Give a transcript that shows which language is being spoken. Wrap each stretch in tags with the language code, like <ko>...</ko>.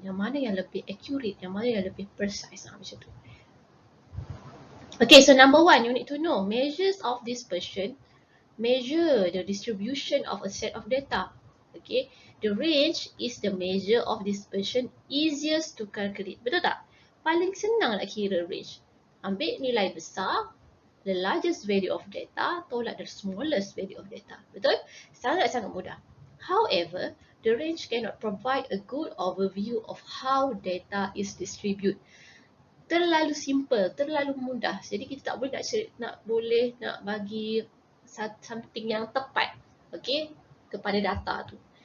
<ms>Yang mana yang lebih accurate, yang mana yang lebih precise, macam tu.</ms> <en>Okay, so number 1, you need to know measures of dispersion. Measure the distribution of a set of data. Okay, the range is the measure of dispersion easiest to calculate.</en> <ms>Betul tak? Paling senang nak kira range. Ambil nilai besar,</ms> <en>the largest value of data,</en> <ms>tolak</ms> <en>the smallest value of data.</en> <ms>Betul? Sangat-sangat mudah.</ms> <en>However, the range cannot provide a good overview of how data is distributed.</en> <ms>Terlalu simple, terlalu mudah. Jadi kita tak boleh nak bagi something yang tepat, okay, kepada data tu.</ms>